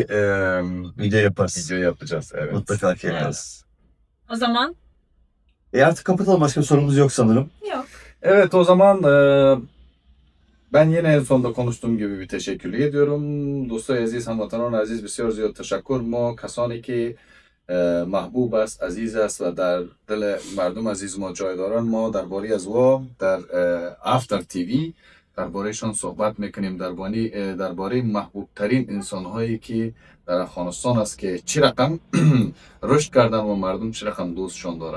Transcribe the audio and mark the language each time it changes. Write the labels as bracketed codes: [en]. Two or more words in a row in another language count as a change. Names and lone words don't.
[tr] Video yaparız. video yapacağız. Evet. Mutlaka ki yaparız. O zaman Artık kapatalım, başka sorumuz yok sanırım. yok. Evet, o zaman ben yine en sonda konuştuğum gibi bir teşekkür ediyorum. [fa] دوستای عزیز، هموطنان عزیز, بسیار زیاد تشکر. ما کسانی که محبوب است، عزیز است و در دل مردم عزیز ما جای دارن، ما درباره از وا در افتر تیوی دربارهشان صحبت میکنیم، درباره محبوب ترین انسان هایی که در افغانستان است که چی رقم رشد کردن و مردم چی رقم دوستشان دارن.